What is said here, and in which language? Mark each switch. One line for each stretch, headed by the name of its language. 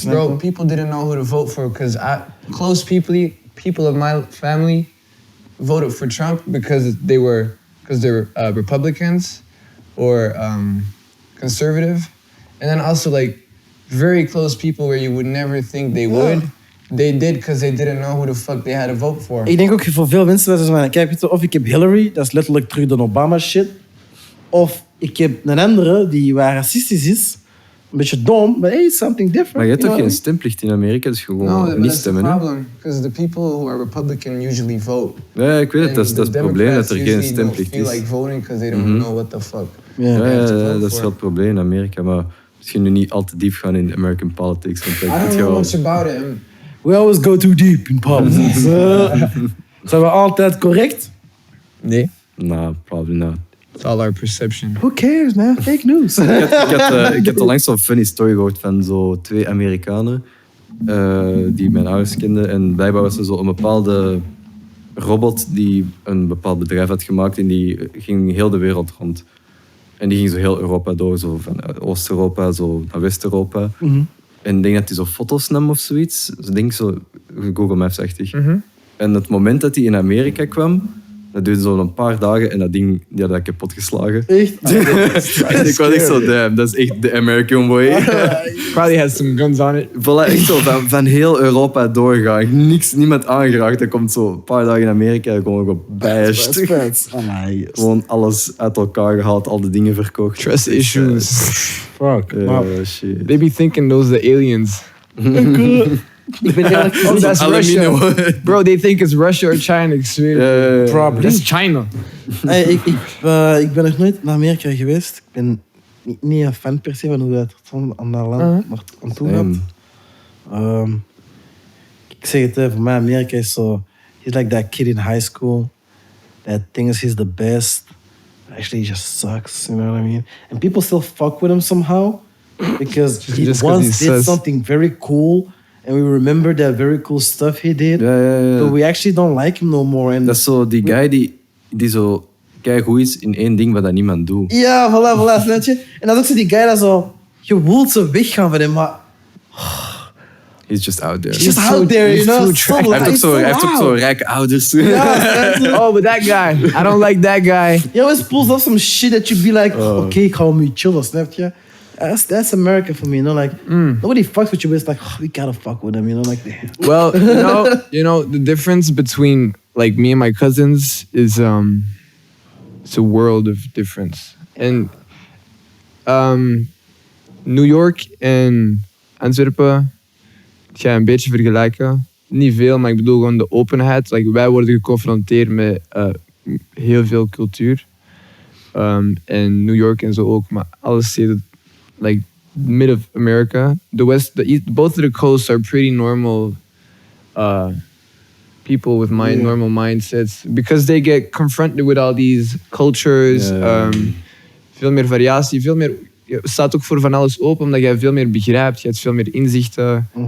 English: Bro, people didn't know who to vote for because close people of my family voted for Trump because they're Republicans or conservative, and then also like very close people where you would never think they would. They did because they didn't know who the fuck they had to vote for.
Dutch: Ik denk ook voor veel mensen dat ze van, kijk, of ik heb Hillary, dat is letterlijk terug de Obama shit, of ik heb een andere die waar racistisch is, een beetje dom,
English: but hey, it's something different.
Dutch: Maar je hebt toch geen stemplicht in Amerika, dus gewoon niet stemmen.
English: No, that's the problem, because the people who are Republican usually vote.
Dutch: Ja, ik weet het, dat is het probleem dat er geen stemplicht is.
English: Feel like voting because they don't know what the fuck.
Dutch: Ja, dat is wel het probleem in Amerika, maar misschien nu niet al te diep gaan in
English: American politics. I don't know much about it. We always go too deep in politics.
Dutch: Zijn we altijd correct? Nee.
English: No, probably not. It's all our perception. Who cares, man? Fake news.
Dutch: Ik heb onlangs zo'n funny story gehoord van zo 2 Amerikanen die mijn ouders kenden. En blijkbaar was er zo een bepaalde robot die een bepaald bedrijf had gemaakt en die ging heel de wereld rond. En die ging zo heel Europa door, zo van Oost-Europa zo naar West-Europa. En ik denk dat hij zo foto's nam of zoiets. Dus ik denk zo Google Maps-achtig. En het moment dat hij in Amerika kwam, dat duurde zo een paar dagen en dat ding die had ik kapot geslagen. Echt? En ik was echt zo, damn, dat is echt de American way. Probably has some guns on it. Voilà, echt zo van heel Europa doorgaan. Niemand aangeraakt. Dat komt zo een paar dagen in Amerika gewoon gebashed. Gewoon alles uit elkaar gehaald, al de dingen verkocht.
English: Trust issues. Fuck. Shit. They be thinking those the aliens.
Dutch: Ik ben eerlijk
English: Oh, that's Russia. Bro, they think it's Russia or China.
Dutch: Ik zweer.
English: Probably. That's China.
Dutch: Hey, ik ben nog nooit naar Amerika geweest. Ik ben niet een fan per se van hoe dat aan dat land aan toe gaat. Ik zeg het, voor mij Amerika is zo...
English: He's like that kid in high school that thinks he's the best. Actually, he just sucks, you know what I mean? And people still fuck with him somehow because he once did something very cool and we remember that very cool stuff he did. But we actually don't like him no more. And
Dutch: dat is zo die guy die zo keigoed is in één ding wat dat niemand doet. Ja, voilà, snap je? En dat is ook zo die guy dat zo... Je wilt zo weggaan van hem, maar...
English: He's just out there. He's just out there, you know?
Dutch: Hij heeft ook zo rijke ouders.
English: Yeah, oh, but that guy. I don't like that guy. He always pulls off some shit that you'd be like, okay,
Dutch: ik ga hem chillen, snap je?
English: That's America for me, you know, like nobody fucks with you, but it's like we gotta fuck with them, you know, like. Well, you know, the difference between like me and my cousins is it's a world of difference.
Dutch: And New York en Antwerpen ga een beetje vergelijken. Niet veel, maar ik bedoel gewoon de openheid. Like, wij worden geconfronteerd met heel veel cultuur. En New York en zo ook, maar alle steden,
English: like mid of America, the West, the East, both of the coasts are pretty normal people with normal mindsets because they get confronted with all these cultures.
Dutch: Veel meer variatie, veel meer. Je staat ook voor van alles open omdat jij veel meer begrijpt, je hebt veel meer inzichten.